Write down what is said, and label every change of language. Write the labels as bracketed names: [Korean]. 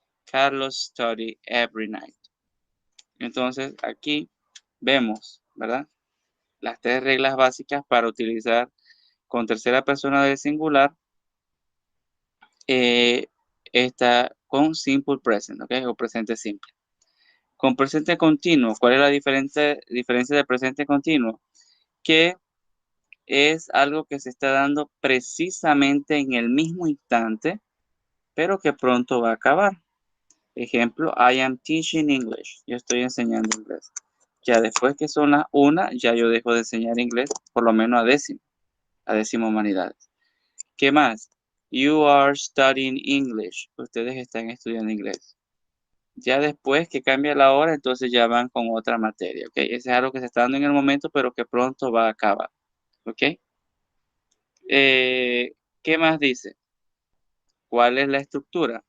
[English] Carlos study every night. [Spanish] Entonces aquí vemos, ¿verdad? Las tres reglas básicas para utilizar con tercera persona del singular está con simple present, ¿ok? O presente simple. Con presente continuo, ¿cuál es la diferencia de presente continuo? Que es algo que se está dando precisamente en el mismo instante, pero que pronto va a acabar. Ejemplo, [English] I am teaching English. [Spanish] Yo estoy enseñando inglés. Ya después que son las 1, ya yo dejo de enseñar inglés, por lo menos a décimo humanidades. ¿Qué más? [English] You are studying English. [Spanish] Ustedes están estudiando inglés. Ya después que cambia la hora, entonces ya van con otra materia, ¿ok? Ese es algo que se está dando en el momento, pero que pronto va a acabar, ¿ok? ¿Qué más dice? ¿Cuál es la estructura?